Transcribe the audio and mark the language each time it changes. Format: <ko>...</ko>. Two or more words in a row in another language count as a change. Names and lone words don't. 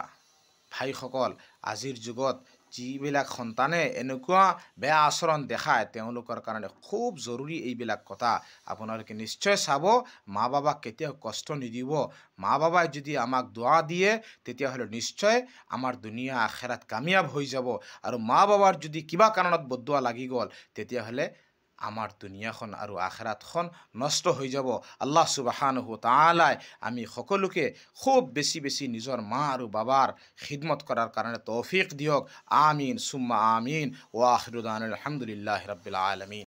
<as>ভাইসকল, আজিৰ যুগত যিবিলাক সন্তানে এনেকুৱা বেয়া আচৰণ দেখায়, তেওঁলোকৰ কাৰণে খুব জৰুৰী এইবিলাক কথা আপোনালোকে নিশ্চয় চাব। মা বাবাক কেতিয়াও কষ্ট নিদিব। মা বাবাই যদি আমাক দোৱা দিয়ে তেতিয়াহ'লে নিশ্চয় আমাৰ দুনিয়া আখেৰাত কামিয়াব হৈ যাব। আৰু মা বাবাৰ যদি কিবা কাৰণত বদদুৱা লাগি গ'ল তেতিয়াহ'লে আমাৰ দুনিয়াখন আৰু আখেৰাতখন নষ্ট হৈ যাব।</as> <ar>الله سبحانه وتعالى</ar> <as>আমি সকলোকে খুব বেছি বেছি নিজৰ মা আৰু বাবাৰ খিদমত কৰাৰ কাৰণে তৌফিক দিয়ক।</as> <ar>آمين ثم آمين. وآخر دعوانا الحمد لله رب العالمين.</ar>